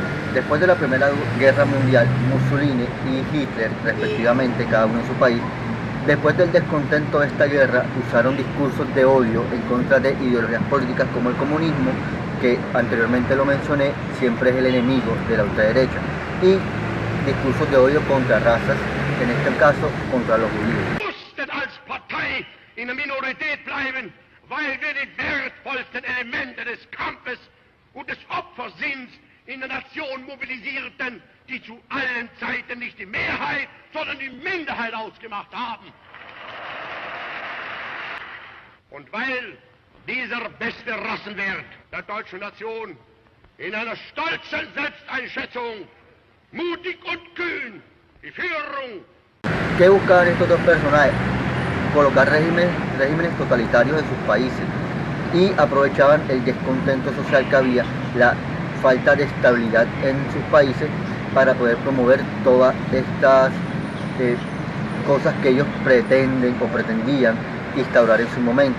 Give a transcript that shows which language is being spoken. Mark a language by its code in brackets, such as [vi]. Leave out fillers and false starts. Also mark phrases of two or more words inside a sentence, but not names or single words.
[es] Después de la Primera Guerra Mundial, Mussolini y Hitler, respectivamente, cada uno en su país, después del descontento de esta guerra, usaron discursos de odio en contra de ideologías políticas como el comunismo, que anteriormente lo mencioné, siempre es el enemigo de la ultraderecha, y discursos de odio contra razas, en este caso contra los judíos. [de] In der Minorität bleiben, weil wir die wertvollsten Elemente des Kampfes und des Opfersinns in der Nation mobilisierten, die zu allen Zeiten nicht die Mehrheit, sondern die Minderheit ausgemacht haben. Und weil dieser beste Rassenwert der deutschen Nation in einer stolzen Selbsteinschätzung, mutig und kühn, die Führung. [es] ¿Qué buscaban estos dos personajes? Colocar regímenes totalitarios en sus países y aprovechaban el descontento social que había, la falta de estabilidad en sus países para poder promover todas estas cosas que ellos pretenden o pretendían instaurar en su momento.